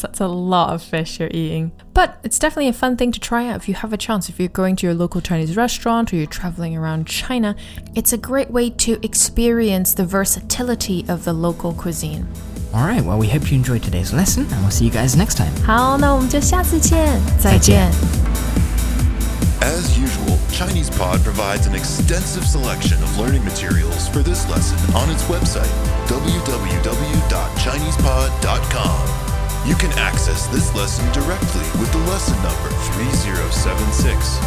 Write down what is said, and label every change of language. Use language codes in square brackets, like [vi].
[en] That's a lot of fish you're eating. But it's definitely a fun thing to try out if you have a chance. If you're going to your local Chinese restaurant or you're traveling around China, it's a great way to experience the versatility of the local cuisine. Alright, well, we hope you enjoyed today's lesson, and we'll see you guys next time. [zh] 好，那我们就下次见，再见。 [en] As usual, ChinesePod provides an extensive selection of learning materials for this lesson on its website, www.chinesepod.com. You can access this lesson directly with the lesson number 3076.